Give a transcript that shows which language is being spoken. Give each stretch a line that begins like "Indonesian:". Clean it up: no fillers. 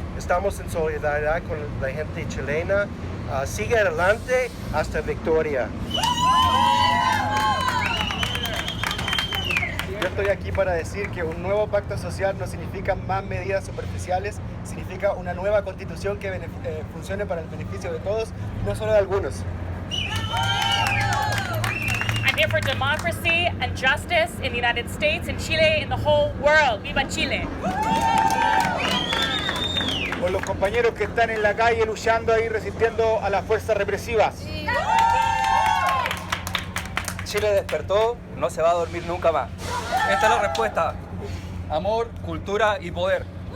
Spanish: Estamos en solidaridad con la gente chilena. Sigue adelante hasta victoria. Yo estoy aquí para decir que un nuevo pacto social no significa más medidas superficiales, significa una nueva constitución que funcione para el beneficio de todos, no solo de algunos.
English: I'm here for democracy and justice in the United States, in Chile, in the whole world.
Spanish: ¡Viva Chile! Por los compañeros que están en la calle luchando ahí, resistiendo a las fuerzas represivas. Chile despertó, no se va a dormir nunca más. Esta es la respuesta. Amor, cultura y poder.